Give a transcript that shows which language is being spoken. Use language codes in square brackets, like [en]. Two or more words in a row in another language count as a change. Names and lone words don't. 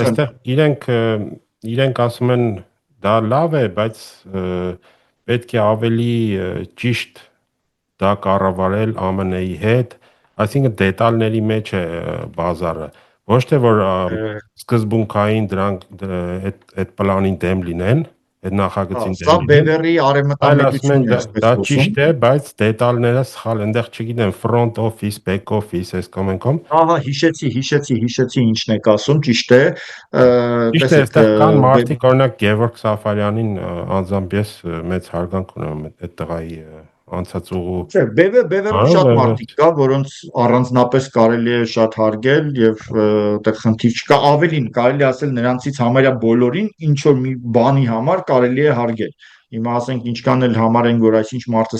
[hy] այստեղ իրենք ասում են դա լավ է, բայց պետք է ավելի ճիշտ դա կառավարել ԱՄՆ-ի հետ, այսինքն դետալների մեջ է բազարը, ոչ թե որ սկզբունքային դրանք այդ պլանին դեմ լինեն, այդ նախագծին դեմ լինեն։ Սա Բևերի արևմտամետությունն է, դա ճիշտ է, բայց դետալները սխալ, այնտեղ չգիտեմ, [en] front office, back office, [hy] այս կամ այնքան։ Ահա, հիշեցի ինչն եք ասում, ճիշտ է։ Ճիշտ է, այստեղ կան մարդիկ, օրինակ Գևորգ Սաֆարյանին անձամբ ես մեծ հարգանք ունեմ այդ տղայի անցած ուղու։ Չէ, Բևերը շատ մարդիկ կա, որոնց առանձնապես կարելի է շատ հարգել եւ այդտեղ խնդիր չկա, ավելին կարելի ասել նրանցից համարյա բոլորին ինչ որ մի բանի համար կարելի է հարգել։ Հիմա ասենք ինչքան էլ համարեն, որ այսինչ մարդը